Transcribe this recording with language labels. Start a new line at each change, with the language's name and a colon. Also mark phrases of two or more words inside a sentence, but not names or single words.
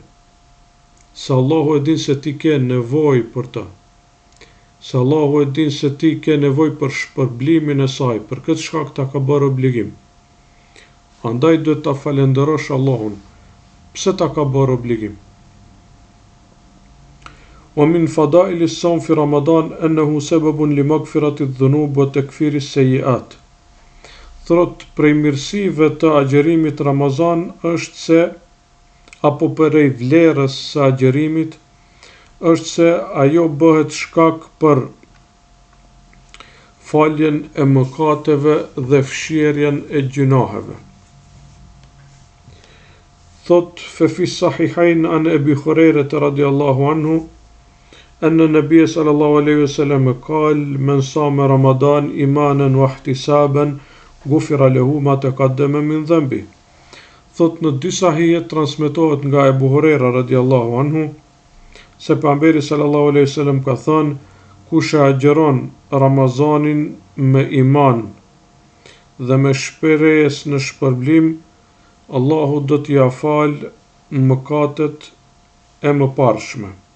Albanian: Se Allahu e din se ti ke nevojë për të. Se Allahu e din se ti ke nevojë për shpërblimin e saj, për këtë shkak ta ka bërë obligim. Andaj duhet ta falenderosh Allahun. Pse ta ka bërë obligim?
Arabic: ومن فضائل الصوم في رمضان أنه سبب لمغفرة الذنوب وتكفير السيئات.
Albanian: Thot prej mirësive të agjerimit Ramazan është se, apo prej vlerës së agjerimit, është se ajo bëhet shkak për faljen e mëkateve dhe fshirjen e gjunaheve.
Arabic: Thot في الصحيحين عن أبي هريرة رضي الله عنه أن النبي صلى الله عليه وسلم قال من صام رمضان إيمانا واحتسابا غفر له ما تقدم من ذنبه.
Albanian: Thot në dy sahije transmetohet nga Abu Huraira
Arabic: رضي الله عنه
Albanian: se pejgamberi
Arabic: صلى الله عليه وسلم
Albanian: ka thënë, kush e agjeron Ramazanin me iman dhe me shpresë në shpërblim, Allahu do t'ja falë mëkatet e mëparshme.